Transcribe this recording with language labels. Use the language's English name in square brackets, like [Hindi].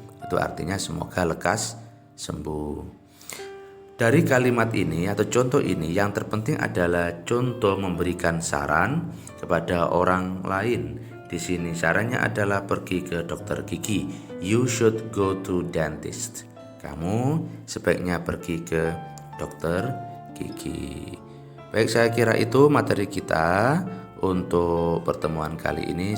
[Indonesian] Itu artinya semoga lekas sembuh. Dari kalimat ini atau contoh ini yang terpenting adalah contoh memberikan saran kepada orang lain. Di sini sarannya adalah pergi ke dokter gigi. [English] You should go to dentist. [Indonesian] Kamu sebaiknya pergi ke dokter gigi. Baik, saya kira itu materi kita untuk pertemuan kali ini.